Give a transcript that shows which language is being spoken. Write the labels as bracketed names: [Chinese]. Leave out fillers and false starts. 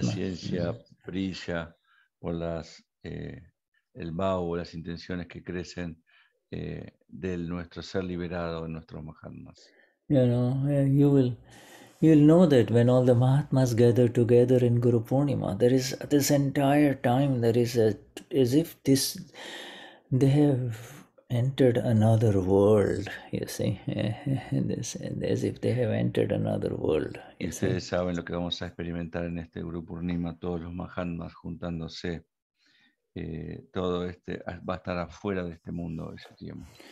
[Spanish] Esta ciencia brilla por el Bhava, las intenciones que crecen de nuestro ser liberado, de nuestros Mahatmas. [English] You know, you'll know that when all the Mahatmas gather together in Guru Purnima, there is this entire time, there is as if they have entered another world, you see, as if they have entered another world. [Spanish] Y ustedes saben lo que vamos a experimentar en este Guru Purnima, todos los Mahatmas juntándose. Todo va a estar afuera de este mundo ese tiempo.